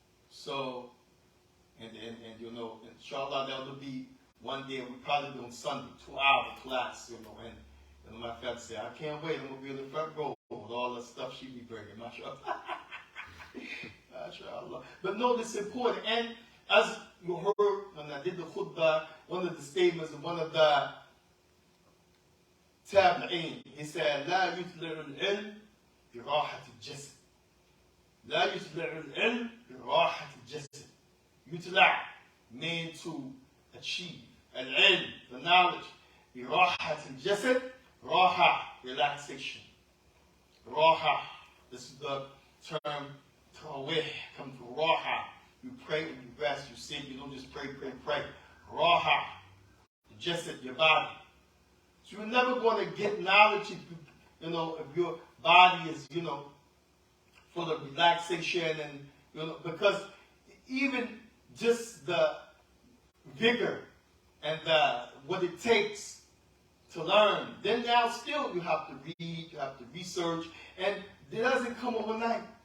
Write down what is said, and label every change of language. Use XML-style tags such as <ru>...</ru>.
<en>So, and inshallah there'll be one day, we probably be on Sunday, 2-hour class, and my friend said, I can't wait, I'm gonna be in the front row with all the stuff she be bringing, mashallah. MashaAllah. But no, this is important. And as you heard when I did the khutbah, one of the statements of one of the tabi'een, he said,</en> <ar>لا يطلع العلم براحة الجسد. لا يطلع العلم براحة الجسد.</ar> <en>يطلع means to achieve. Al-ilm, the knowledge.</en> <ar>براحة الجسد, راحة, relaxation.</ar> <en>راحة, this is the term Tarawih, come to Raha. You pray when you rest, you sit, you don't just pray. Raha, just at your body. So you're never going to get knowledge if if your body is, full of relaxation and, because even just the vigor and what it takes to learn, then now still you have to read, you have to research, and it doesn't come overnight.</en>